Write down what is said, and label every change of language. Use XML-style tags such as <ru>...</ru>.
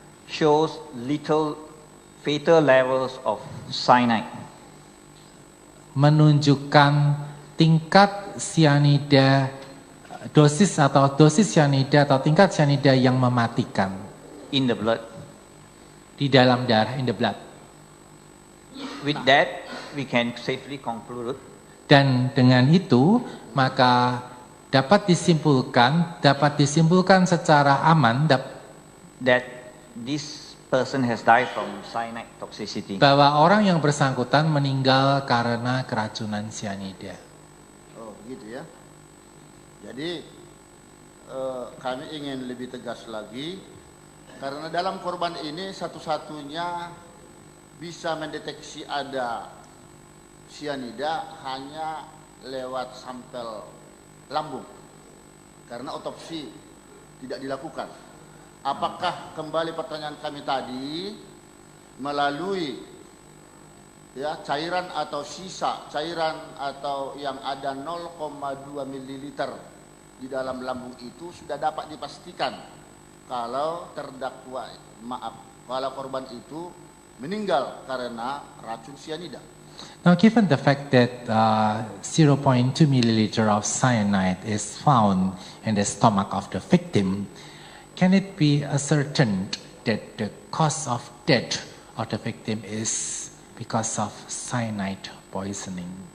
<en>shows little fatal levels of cyanide.</en> <id>menunjukkan tingkat sianida, dosis sianida atau tingkat sianida yang mematikan</id> <en>In the blood.</en> <id>di dalam darah,</id> <en>in the blood. With that, we can safely conclude</en> <id>Dan dengan itu maka dapat disimpulkan secara aman</id> <en>that this person has died from cyanide toxicity.</en> <id>bahwa orang yang bersangkutan meninggal karena keracunan sianida. Oh, begitu ya. Jadi kami ingin lebih tegas lagi karena dalam korban ini satu-satunya bisa mendeteksi ada sianida hanya lewat sampel lambung karena otopsi tidak dilakukan. Apakah kembali pertanyaan kami tadi melalui ya cairan atau sisa cairan atau yang ada 0,2 ml di dalam lambung itu sudah dapat dipastikan kalau kalau korban itu meninggal karena racun sianida.</id> <en>Now, given the fact that 0.2 milliliter of cyanide is found in the stomach of the victim, can it be ascertained that the cause of death of the victim is because of cyanide poisoning?</en>